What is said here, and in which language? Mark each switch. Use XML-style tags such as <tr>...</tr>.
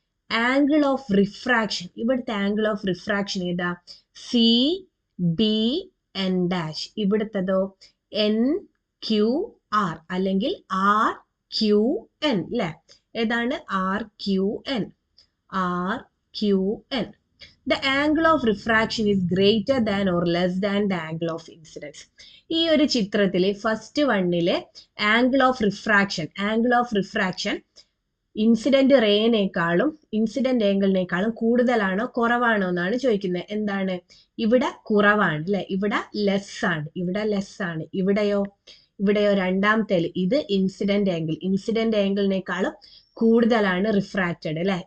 <ml>Angle of refraction, ഇവിടുത്തെ angle of refraction ഏതാ? C B N dash. ഇവിടുത്തതോ? N Q R അല്ലെങ്കിൽ R Q N അല്ലെ. ഏതാണ്? R Q N, R Q N.</ml> <en>The angle of refraction is greater than or less than the angle of incidence.</en> <ml>ഈ ഒരു ചിത്രത്തിൽ first വണ്ണിലെ angle of refraction incident റേനേക്കാളും incident ആംഗിളിനേക്കാളും കൂടുതലാണോ കുറവാണോ എന്നാണ് ചോദിക്കുന്നത്. എന്താണ്? ഇവിടെ കുറവാണ് അല്ലെ, ഇവിടെ ലെസ് ആണ്, ഇവിടെയോ രണ്ടാമത്തെ ഇത് ഇൻസിഡന്റ് ആംഗിളിനേക്കാളും കൂടുതലാണ് റിഫ്രാക്റ്റഡ് അല്ലെ.</ml>